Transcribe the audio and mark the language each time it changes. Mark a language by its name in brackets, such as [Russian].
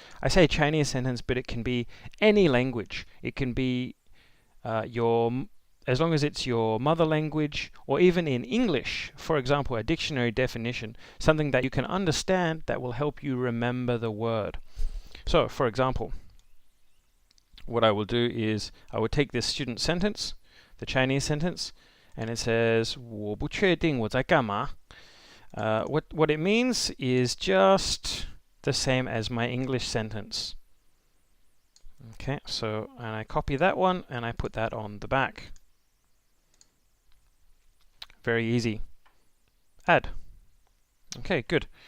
[English] I say Chinese sentence, but it can be any language. It can be as long as it's your mother language, or even in English, for example, a dictionary definition, something that you can understand that will help you remember the word. So, for example, what I will do is I will take this student sentence, the Chinese sentence, and it says [Chinese] 我不确定我在干嘛. [English] What it means is just the same as my English sentence. Okay, so and I copy that one and I put that on the back. Very easy. Add. Okay, good.